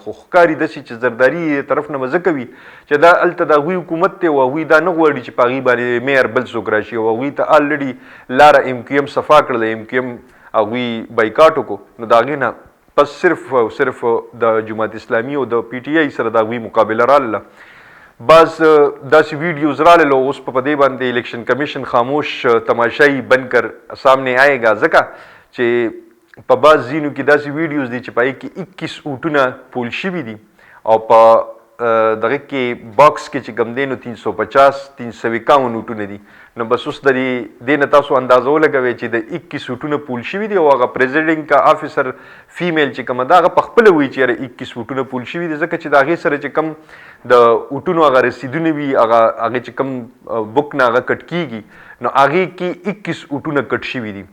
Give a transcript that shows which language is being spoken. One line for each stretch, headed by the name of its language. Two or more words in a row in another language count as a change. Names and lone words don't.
Pashto: خو ښکاري داسې چې زرداري طرف نه به ځکه وي چې دا هلته د هغوی حکومت دی او هغوی دا نه غواړي چې په هغوی باندې میر بل څوک راشي او هغوی ته الریډي لاره ایم کیو ایم صفا کړله، ایم کیو ایم هغوی بایکاټ وکړو. نو د هغې نه پس صرف او صرف د جماعت اسلامي او د پی ټي آی سره د هغوی مقابله راغله. بعض داسې ویډیوز راغلل او اوس په دې باندې الیکشن کمیشن
Urdu: خاموش تماشائی بند کر سامنے آئے گا،
Pashto: ځکه چې په بعض ځینو کې داسې ویډیوز دي چې په هغې کې 21 اوټونه پول شوي دي او په دغه کې باکس کې چې کوم دی نو 350 351 اوټونه دي. نو بس اوس د دې نه تاسو اندازه ولګوئ چې د 21 اوټونه پول شوي دي او هغه پریزیډنټ کا افیسر فیمیل چې کومه ده هغه پخپله وایي چې یاره 21 اوټونه پول شوي دي، ځکه چې د هغې سره چې کوم د اوټونو هغه رسیدونه وي هغې چې کوم بک نه هغه کټ کېږي نو هغې کې 21 اوټونه کټ شوي دي.